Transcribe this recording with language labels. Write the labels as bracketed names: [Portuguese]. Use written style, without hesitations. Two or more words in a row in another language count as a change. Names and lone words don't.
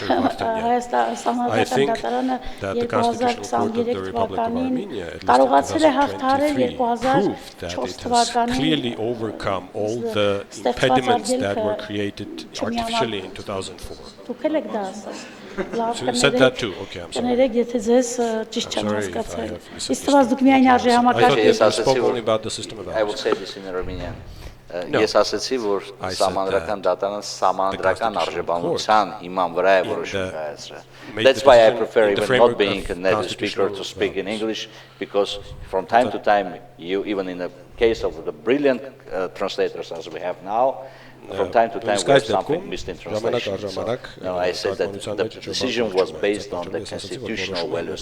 [English] Vartanyan, I think that the Constitutional Court of the Republic of Armenia, at least in 2023, proved that it has clearly overcome all the impediments that were created artificially in 2004. So you said that too. Okay, I'm sorry. I thought you spoke only about the system of values. I would say this in Armenian. [Armenian] Ես ասացի, որ սահմանադրական դատարանը սահմանադրական արժեբանության հիման վրա է որոշում կայացրել. [English] That's why I prefer even not being a native speaker to speak in English, because from time to time, you even in the case of the brilliant translators as we have now, from time to time we have something missed in translation. So, no, I said that the decision was based on the constitutional values.